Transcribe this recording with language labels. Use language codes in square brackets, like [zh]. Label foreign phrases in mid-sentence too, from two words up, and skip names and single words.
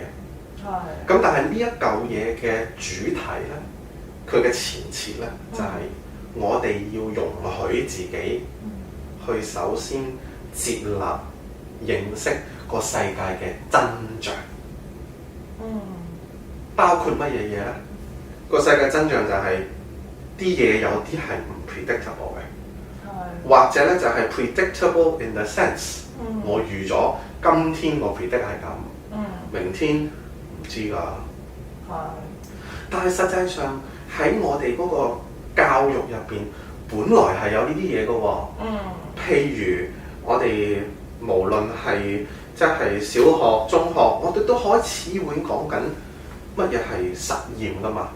[yue] 咁但係呢一嚿嘢嘅主題咧，佢嘅前設咧就係我哋要容許自己去首先接納、認識個世界嘅真相。包括乜嘢嘢咧？個世界真相就係啲嘢有啲係唔 predictable 嘅，或者咧就係 [en] predictable in the sense， [yue] 我預咗今天個 predict 係咁。明天唔知㗎。係。但係實際上喺我哋嗰個教育入邊，本來係有呢啲嘢嘅喎。譬如我哋無論係即係小學、中學，我哋都開始會講緊乜嘢係實驗㗎嘛。